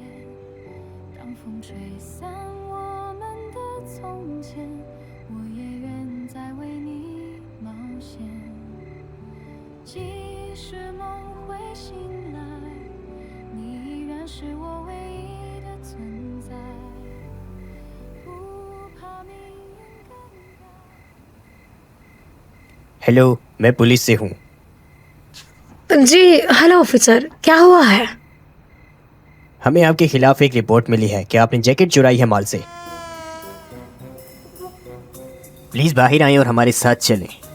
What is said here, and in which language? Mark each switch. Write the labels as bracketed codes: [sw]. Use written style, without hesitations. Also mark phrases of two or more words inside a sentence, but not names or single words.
[zh] 当风吹散我们的从前，我也愿再为你冒险。即使梦会醒来，你依然是我唯一的存在，不怕命运更改。 [hi] हेलो, मैं पुलिस से हूँ। जी [en] hello officer, [hi] क्या हुआ है? हमें आपके खिलाफ एक रिपोर्ट मिली है कि आपने जैकेट चुराई है माल से। प्लीज बाहर आएं और हमारे साथ चलें।